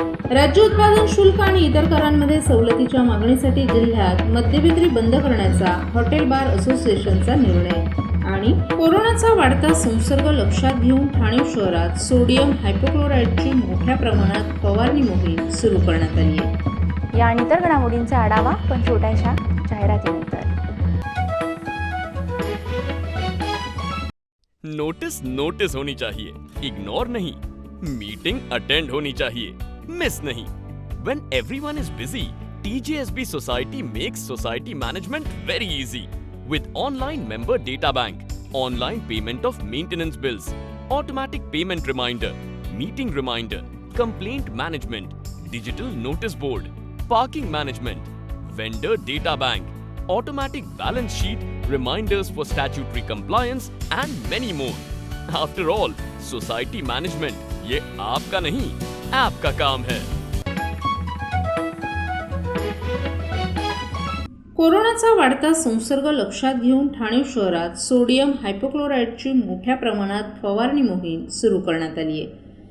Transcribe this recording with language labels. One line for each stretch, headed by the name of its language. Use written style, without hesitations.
Marathi: राज्य उत्पादन शुल्क आणि इतर करांमध्ये सवलतीच्या मागणीसाठी जिल्ह्यात मद्यविक्री बंद करण्याचा हॉटेल बार असोसिएशनचा निर्णय। आणि कोरोनाचा वाढता संसर्ग लक्षात घेऊन ठाणे शहरात सोडियम हायपोक्लोराइडची मोठ्या प्रमाणात फवारणी मोहीम सुरू करण्यात आली आहे। या आणि इतर घडामोडींचा आढावा पण छोट्याशा जाहिरातीनंतर।
Hindi: नोटिस होनी चाहिए, इग्नोर नहीं। मीटिंग अटेंड होनी चाहिए, मिस नहीं।
English: When everyone is busy, TJSB Society makes society management very easy with online member data bank, online payment of maintenance bills, automatic payment reminder, meeting reminder, complaint management, digital notice board, parking management, vendor data bank, automatic balance sheet, reminders for statutory compliance and many more. After all, society management
Hindi: ये आपका नहीं, app का काम है।
Marathi: कोरोनाचा वाढता संसर्ग लक्षात घेऊन ठाणे शहरात सोडियम हायपोक्लोराइडची मोठ्या प्रमाणात फवारणी मोहीम सुरू करण्यात आली आहे।